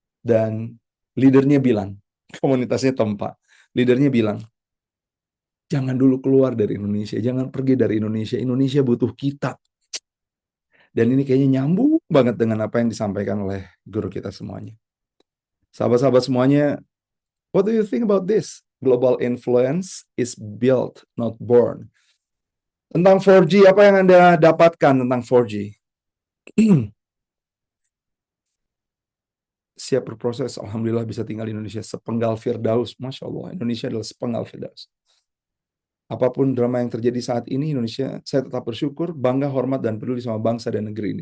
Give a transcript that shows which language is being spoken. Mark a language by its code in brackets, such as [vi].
[id] Dan leadernya bilang, komunitasnya tempat. Leadernya bilang, jangan dulu keluar dari Indonesia, jangan pergi dari Indonesia. Indonesia butuh kita. Dan ini kayaknya nyambung banget dengan apa yang disampaikan oleh guru kita semuanya. Sahabat-sahabat semuanya, [en] what do you think about this? Global influence is built, not born. [id] Tentang 4G, apa yang Anda dapatkan tentang 4G? Siap berproses, alhamdulillah bisa tinggal di Indonesia. Sepenggal Firdaus, Masya Allah, Indonesia adalah sepenggal Firdaus. Apapun drama yang terjadi saat ini, Indonesia, saya tetap bersyukur, bangga, hormat, dan peduli sama bangsa dan negeri ini.